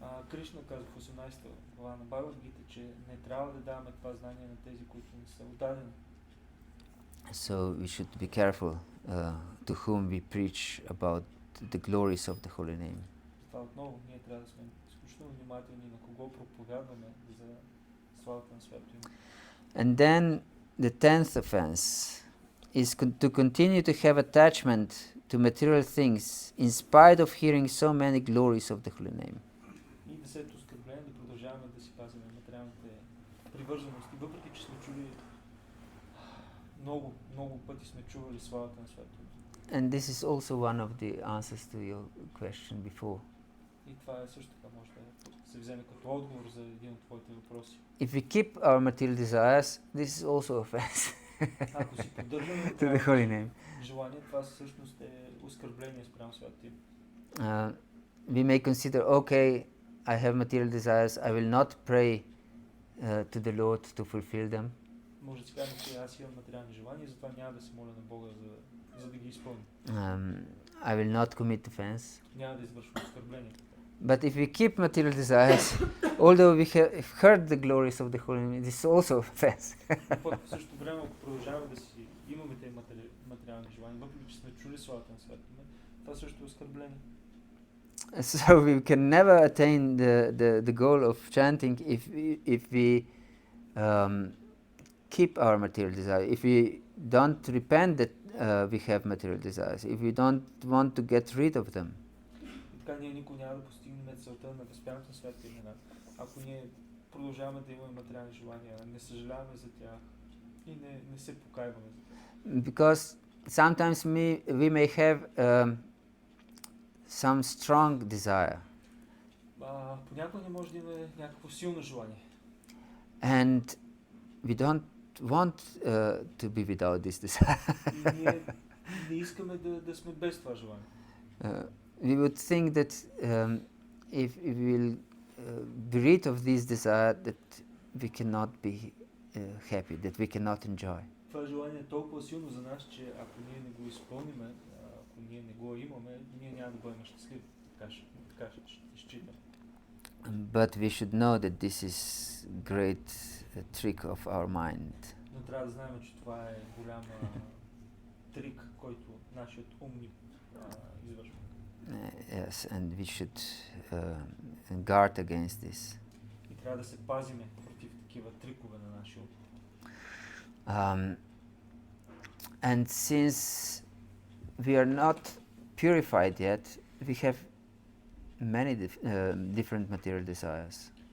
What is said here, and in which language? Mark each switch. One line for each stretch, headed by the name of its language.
Bulgarian: Кришна казва в 18 глава на Бхагават-гита, че не трябва да даваме това знание на тези, които не са отдадени.
English: So we should be careful to whom we preach about the glories of the holy name.
Bulgarian: Това отново ние трябва да сме изключително внимателни на кого проповядваме за славата на святото име.
English: And then the 10th offense, is to continue to have attachment to material things in spite of hearing so many glories of the holy name.
Bulgarian: И десето оскърбление да продължаваме да си пазим материалните привързаности, въпреки че сме чули много пъти сме чували славата на святото.
English: And this is also one of the answers to your question before.
Bulgarian: И това е също така може да се вземе като отговор за един от твоите въпроси.
English: If we keep our material desires, this is also offense
Bulgarian: Ако си поддържаме
English: to the holy name.
Bulgarian: желание, това всъщност е оскърбление спрямо святото име.
English: We may consider, okay, I have material desires, I will not pray to the Lord to fulfill them.
Bulgarian: Може да си кажем, че аз имам материални желания, затова няма да се моля на Бога за да ги изпълня.
English: I will not commit offense.
Bulgarian: Няма да извършвам оскърбление.
English: But if we keep material desires, although we have heard the glories of the holy name, this is also offense.
Bulgarian: Пък в същото време, ако продължаваме да си имаме тези материални желания, въпреки че сме чули славата на святото име, това също е оскърбление.
English: So we can never attain the goal of chanting if we keep our material desire, if we don't repent that we have material desires, if we don't want to get rid of them.
Bulgarian: Така ние никога няма да постигнем целта на възпяването на святите имена, ако ние продължаваме да имаме материални желания, не съжаляваме за тях и не се покайваме за тях.
English: Because sometimes we may have some strong desire.
Bulgarian: Понякога не може да имаме някакво силно желание.
English: And we don't want to be without this desire.
Bulgarian: И ние не искаме да сме без това желание.
English: We would think that if we will be rid of this desire, that we cannot be happy, that we cannot enjoy.
Bulgarian: Това желание е толкова силно за нас, че ако ние не го изпълниме, ако ние не го имаме, ние няма да бъдем щастливи. Така ще считам.
English: But we should know that this is great trick of our mind.
Bulgarian: Но трябва да знаем, че това е голям трик, който нашият ум ни извършва.
English: Yes, and we should guard against this.
Bulgarian: И трябва да се пазиме против такива трикове на нашия ум.
English: And since we are not purified yet, we have many different material desires.